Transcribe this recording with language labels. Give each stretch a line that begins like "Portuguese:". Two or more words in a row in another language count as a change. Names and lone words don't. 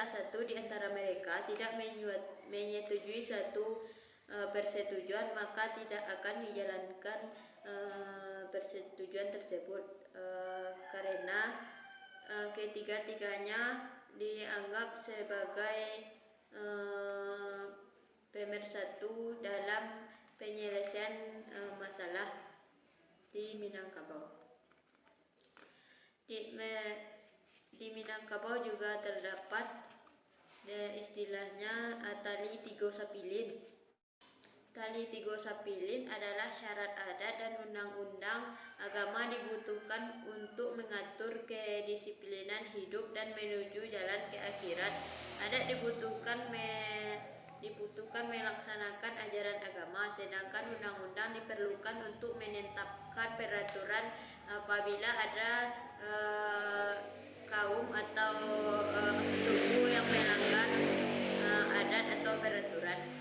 Indonesian: satu di antara mereka tidak menyetujui satu persetujuan, maka tidak akan dijalankan persetujuan tersebut karena ketiga-tiganya dianggap sebagai pemersatu dalam penyelesaian masalah di Minangkabau. Di Minangkabau juga terdapat istilahnya
Minangkabau: tali tigo sapilin. Tali tigo sapilin
Indonesian: adalah syarat adat dan undang-undang agama dibutuhkan untuk mengatur kedisiplinan hidup dan menuju jalan ke akhirat. Adat dibutuhkan melaksanakan ajaran agama, sedangkan undang-undang diperlukan untuk menetapkan peraturan apabila ada kaum atau suku yang melanggar adat atau peraturan.